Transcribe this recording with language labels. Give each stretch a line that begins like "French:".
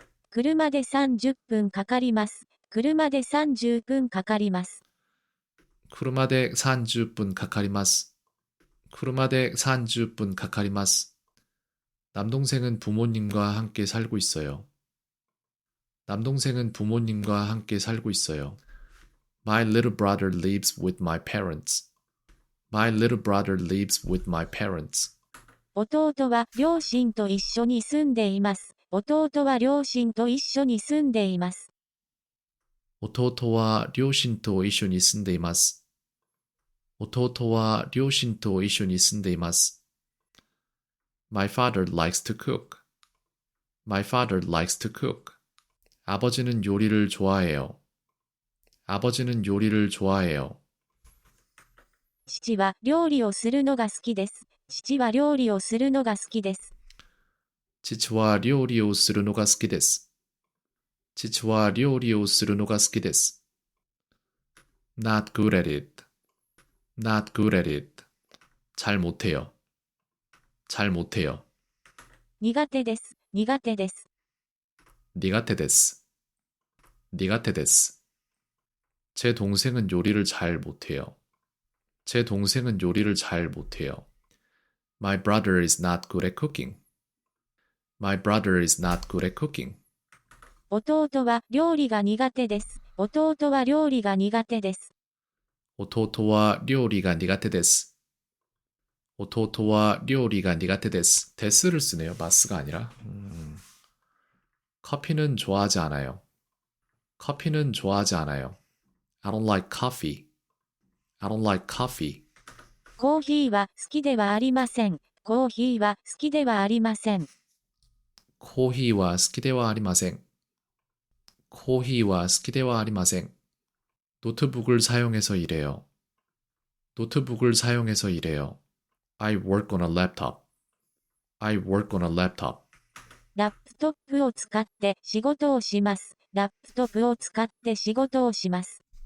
Japanese: 車で30分かかります。車で30分かかります。 쿠르마데 30분 가카리마스. 쿠르마데 30분 가카리마스.
Korean: 남동생은 부모님과 함께 살고 있어요. 남동생은 부모님과 함께 살고 있어요.
English: My little brother lives with my parents. My little brother lives with my parents.
Japanese: 弟は両親と一緒に住んでいます。弟は両親と一緒に住んでいます。弟は両親と一緒に住んでいます。弟は両親と一緒に住んでいます。
English: My father likes to cook. My father likes to cook.
Korean: 아버지는 요리를 좋아해요. 아버지는 요리를 좋아해요.
Japanese: 父は料理をするのが好きです。父は料理をするのが好きです。父は料理をするのが好きです。父は料理をするのが好きです。
English: Not good at it. Not good at it.
Korean: 잘 못해요. 잘 못해요.
Japanese: 苦手です。苦手です。 니가테 데스. 니가테 데스.
Korean: 제 동생은 요리를 잘 못해요. 제 동생은 요리를 잘 못해요.
English: My brother is not good at cooking. My brother is not good at cooking.
Japanese: 弟は料理が苦手です。弟は料理が苦手です。 오토토와 료리가 니가테 데스. 오토토와 료리가 니가테 데스.
Korean: 데스를 쓰네요. 마스가 아니라. 커피는 좋아하지 않아요. 커피는 좋아하지 않아요.
English: I don't like coffee. I don't like coffee.
Japanese: コーヒーは好きではありません。コーヒーは好きではありません。 코히와 스키데와 아리마생. 코히와 스키데와 아리마생.
Korean: 노트북을 사용해서 일해요. 노트북을 사용해서 일해요.
English: I work on a laptop. I work on a laptop.
Japanese: ラップトップを使って仕事をします。ラップトップを使って仕事をします。